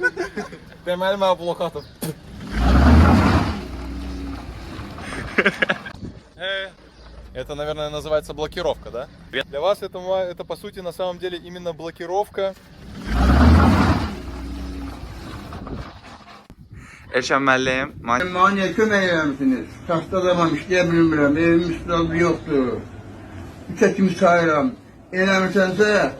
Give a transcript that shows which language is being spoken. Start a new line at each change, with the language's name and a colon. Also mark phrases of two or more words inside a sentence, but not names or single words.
Azerbaijani: Deməli mən bloka atım.
Russian: Это, наверное, называется блокировка, да? Для вас это по сути на самом деле именно блокировка.
Azerbaijani: Elşən müəllim, Bana niye kömək eləmişsiniz? Şaxta adamam, işləyə bilmirəm, evim üstündə yoxdur. Üçə kimi sayıram. Eləmirsənsə,